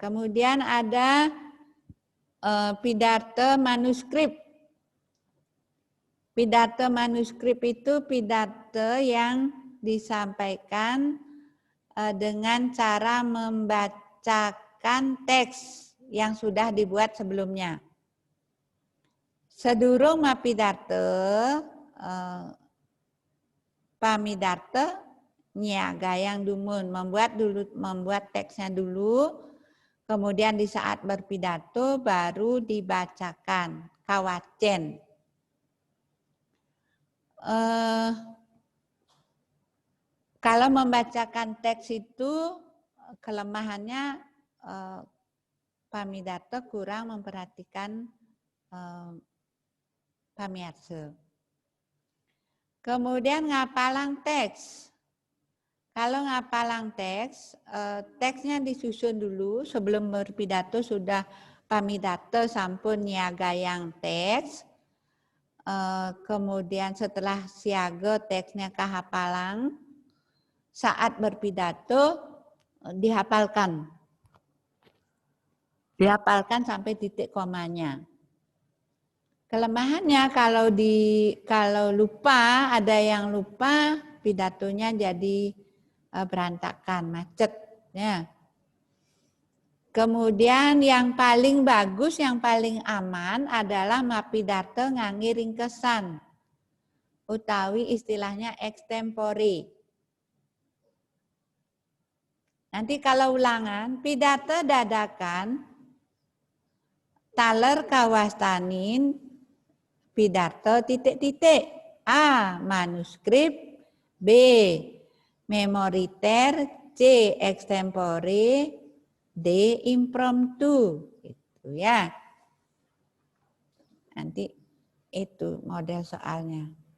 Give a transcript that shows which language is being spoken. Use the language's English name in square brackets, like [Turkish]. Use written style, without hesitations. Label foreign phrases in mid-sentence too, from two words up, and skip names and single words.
[Indonesian] Kemudian ada pidato manuskrip. Pidato manuskrip itu pidato yang disampaikan dengan cara membacakan teks yang sudah dibuat sebelumnya. [Balinese] Sedurung mapidarte, pamidarte, nyiagayang dumun, [Indonesian] membuat teksnya dulu, kemudian di saat berpidato baru dibacakan, kawacen. Kalau membacakan teks itu kelemahannya pamidarte kurang memperhatikan pamiarsa. Kemudian [Balinese] ngapalang teks. [Indonesian] Kalau [Balinese] ngapalang teks, [Indonesian] teksnya disusun dulu sebelum berpidato sudah [Balinese] pamidate sampun nyiagayang teks. [Indonesian] Kemudian setelah siaga teksnya kahapalang, saat berpidato dihafalkan. Dihafalkan sampai titik komanya. Kelemahannya kalau lupa, ada yang lupa, pidatonya jadi berantakan, macet. Ya. Kemudian yang paling bagus, yang paling aman adalah [Balinese] mapidarte ngangge ringkesan. [Indonesian] Utawi istilahnya extempore. Nanti kalau ulangan, pidato dadakan, [Balinese] taler kawastanin, [Indonesian] pidato titik-titik. A. Manuskrip. B. Memoriter. C. Extempore. D. Impromptu. Itu ya. Nanti itu model soalnya.